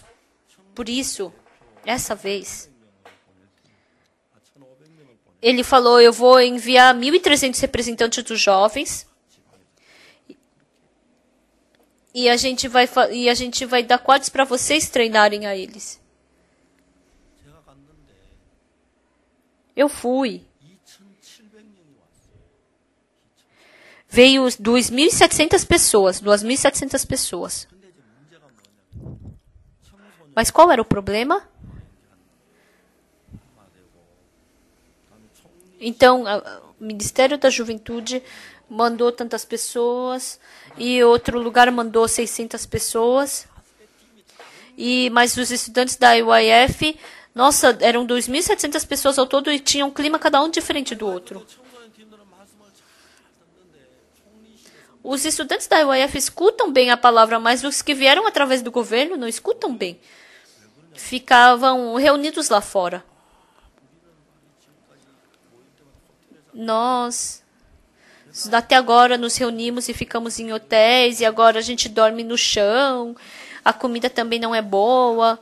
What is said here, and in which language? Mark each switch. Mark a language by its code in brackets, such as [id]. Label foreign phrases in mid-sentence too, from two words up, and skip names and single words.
[pt] Por isso, essa vez, ele falou, eu vou enviar 1.300 representantes dos jovens. E a gente vai dar quartos para vocês treinarem a eles. [ko] 제가 갔는데 [pt] Eu fui. [ko] 2,700명이 왔어요. [pt] Veio 2.700 pessoas. 2.700 pessoas. [ko] 근데 이제 문제가 뭐냐면 청소년 [pt] Mas qual era o problema? Então, o Ministério da Juventude mandou tantas pessoas e outro lugar mandou 600 pessoas. Mas os estudantes da IYF, nossa, eram 2.700 pessoas ao todo e tinham um clima cada um diferente do outro. [ko] 청소년 팀들은 말씀을 잘 듣는데 총리실에서 [pt] Os estudantes da IYF escutam bem a palavra, mas os que vieram através do governo não escutam bem. Ficavam reunidos lá fora. Nós, até agora, nos reunimos e ficamos em hotéis, e agora a gente dorme no chão, a comida também não é boa.